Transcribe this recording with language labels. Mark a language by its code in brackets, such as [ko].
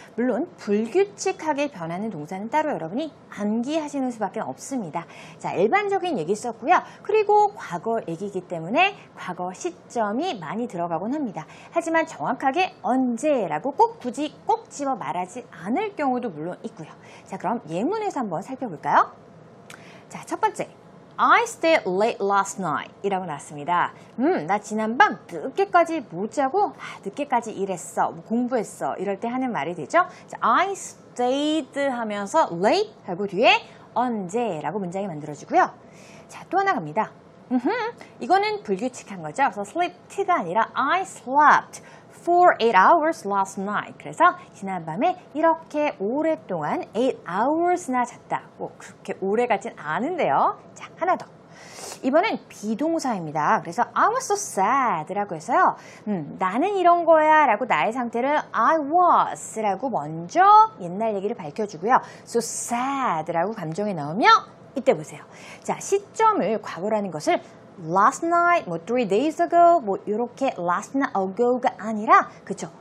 [ko] 물론 불규칙하게 변하는 동사는 따로 여러분이 암기하시는 수밖에 없습니다. 자, 일반적인 얘기 썼고요. 그리고 과거 얘기이기 때문에 과거 시점이 많이 들어가곤 합니다. 하지만 정확하게 언제라고 굳이 꼭 집어 말하지 않을 경우도 물론 있고요. 자, 그럼 예문에서 한번 살펴볼까요? 자, 첫 번째. [en] I stayed late last night [ko] 이라고 나왔습니다. 나 지난밤 늦게까지 못 자고 늦게까지 일했어, 공부했어 이럴 때 하는 말이 되죠. 자, [en] I stayed [ko] 하면서 late 하고 뒤에 언제라고 문장이 만들어지고요. 자, 또 하나 갑니다. 이거는 불규칙한 거죠. 그래서 sleep가 아니라 [en] I slept for 8 hours last night. [ko] 그래서 지난밤에 이렇게 오랫동안 8 hours나 잤다. 뭐 그렇게 오래 가진 않은데요. 자, 하나 더. 이번엔 비동사입니다. [en] 그래서 I was so sad [ko] 라고 해서요. 나는 이런 거야 라고 나의 상태를 I was 라고 먼저 옛날 얘기를 밝혀주고요. So sad 라고 감정이 나오면 이때 보세요. 자, 시점을 과거라는 것을 last night, 뭐 3 days ago, 뭐 이렇게 [en] last night ago [ko] 가 아니라 그쵸?